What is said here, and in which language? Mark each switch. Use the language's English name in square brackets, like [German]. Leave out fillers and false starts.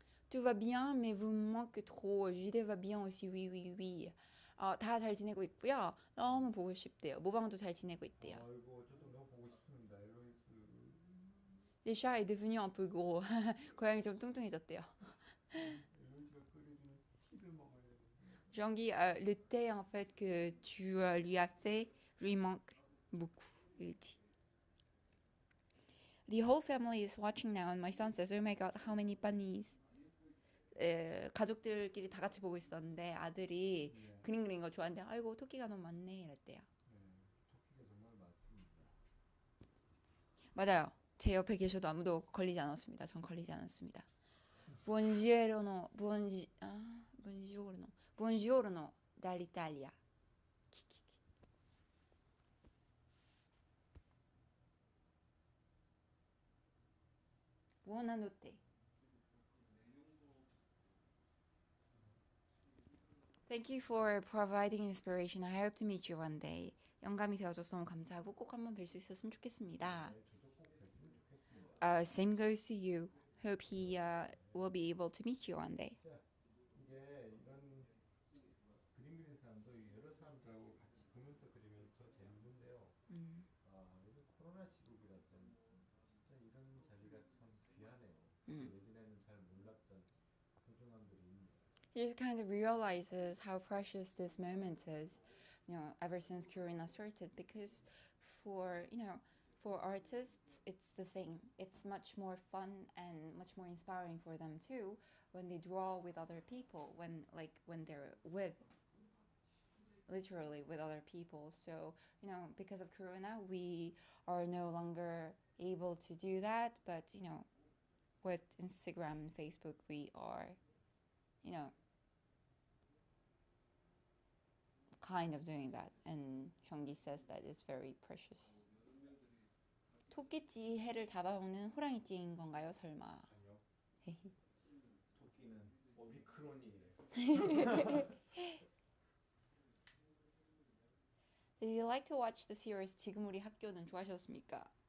[French] Tout va bien, mais vous me manquez trop. JD va bien aussi, oui, oui, oui. [Korean] 다 잘 지내고 있고요. 너무 보고 싶대요. 모방도 잘 지내고 있대요. 아이고 저도 너무 보고 싶습니다. 엘로이스. [French] Le chat est devenu un peu gros. [Korean] 고양이 좀 뚱뚱해졌대요. 엘로이스가 끓여주는 티를 먹어야 돼. [French] Jean-Guy, le thé en fait que tu lui as fait lui manque beaucoup. Il dit. [English] The whole family is watching now, and my son says, "Oh my God, how many bunnies?" [Korean] 가족들끼리 다 같이 보고 있었는데 아들이 그림 그리는 거 좋아하는데 아이고 토끼가 너무 많네 이랬대요. 토끼가 정말 많습니다. 맞아요. 제 옆에 계셔도 아무도 걸리지 않았습니다. 전 걸리지 않았습니다. [Italian] Buongiorno, buongiorno dall'Italia. Buonanotte. [English] Thank you for providing inspiration. I hope to meet you one day. [Korean] 영감이 되어줘서 너무 감사하고 꼭 한번 뵐 수 있었으면 좋겠습니다. 저도 꼭 뵀으면 좋겠습니다. [English] Same goes to you. Hope he will be able to meet you one day. [Korean] 이게 이런 그림 그리는 사람도 여러 사람들하고 같이 보면서 그리면 더 재밌는데요. 요즘 코로나 시국이라서 진짜 이런 자리가 참 귀하네요. 예전에는 잘 몰랐던 소중함들이 있네요. [English] He just kind of realizes how precious this moment is, ever since Corona started. Because for artists, it's the same. It's much more fun and much more inspiring for them too when they draw with other people, when they're literally with other people. So, because of Corona, we are no longer able to do that. But, with Instagram and Facebook, we are, kind of doing that. And Jean-Guy says that it's very precious. [Korean] 토끼띠 해를 잡아먹는 호랑이띠인 건가요, 설마? 아니요. 토끼는 오미크론이에요. [English] Did you like to watch the series [Korean] 지금 우리 학교는 좋아하셨습니까?